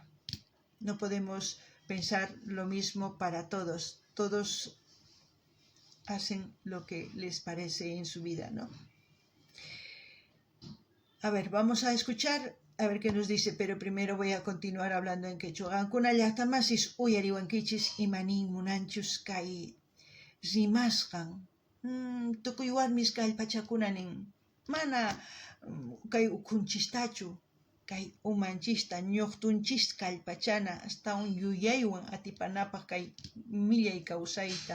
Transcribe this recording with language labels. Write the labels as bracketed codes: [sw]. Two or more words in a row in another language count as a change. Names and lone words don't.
[es] No podemos pensar lo mismo para todos. Todos hacen lo que les parece en su vida, ¿no? A ver, vamos a escuchar, a ver qué nos dice, pero primero voy a continuar hablando en quechua. [qu] Ancuna llaqtamasis uyariwankichis imanin munanchus kay rimasqan. Tukuy warmis kallpachakunanin mana kay ukunchistachu, kay umanchista ñuqtunchis kallpachana [es] hasta un [qu] yuyaywan atipanapaq kay millay kawsayta.